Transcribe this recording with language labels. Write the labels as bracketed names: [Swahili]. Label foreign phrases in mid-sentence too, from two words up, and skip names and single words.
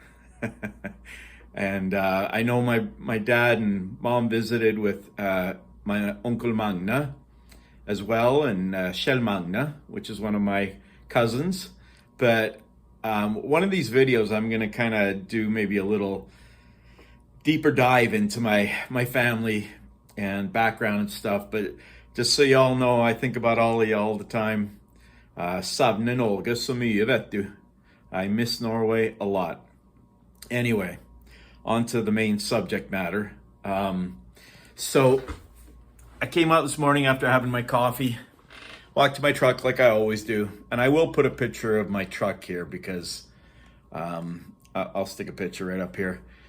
[English] And I know my dad and mom visited with my Uncle Magna as well, and Kjell Magna, which is one of my cousins. But one of these videos I'm going to kind of do maybe a little deeper dive into my family and background and stuff. But just so y'all know, I think about all of y'all all the time. [Norwegian] Savner Norge så mye, vet du. [English] I miss Norway a lot. Anyway, on to the main subject matter. So I came out this morning after having my coffee, walked to my truck like I always do, and I will put a picture of my truck here because I'll stick a picture right up here.